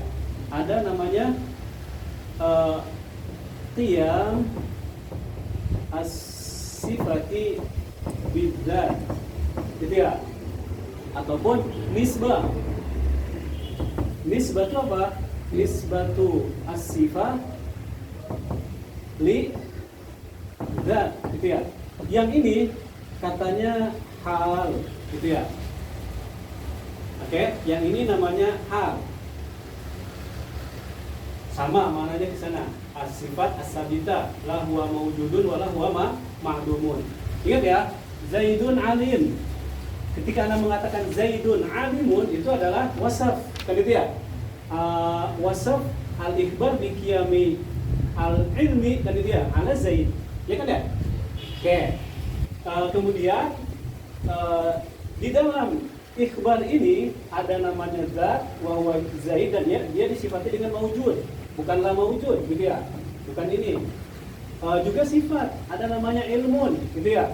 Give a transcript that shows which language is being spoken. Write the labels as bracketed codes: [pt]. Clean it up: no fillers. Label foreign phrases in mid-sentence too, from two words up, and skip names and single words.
[id] Ada namanya [ar] قيام الصفة بالذات, [id] gitu ya. Ataupun nisbah. Nisbah itu apa? [ar] نسبة الصفة للذات, [id] gitu ya. Yang ini katanya hal, gitu ya. Oke, yang ini namanya hal. Sama maknanya di sana. [ar] الصفة الثابتة لا هو موجود ولا هو معدوم. [id] Ingat ya, [ar] زيد عالم. [id] Ketika Anda mengatakan [ar] زيد عالم, [id] itu adalah wasaf, kan gitu ya. [ar] وصف الإخبار بقيام العلم, [id] kan gitu ya, [ar] على زيد. [id] Ya kan ya? Oke. Kemudian di dalam ikhbar ini ada namanya [ar] ذات وهو زيد, [id] dan dia disifati dengan maujud, bukanlah maujud, gitu ya. Bukan ini. Juga sifat ada namanya ilmun, gitu ya.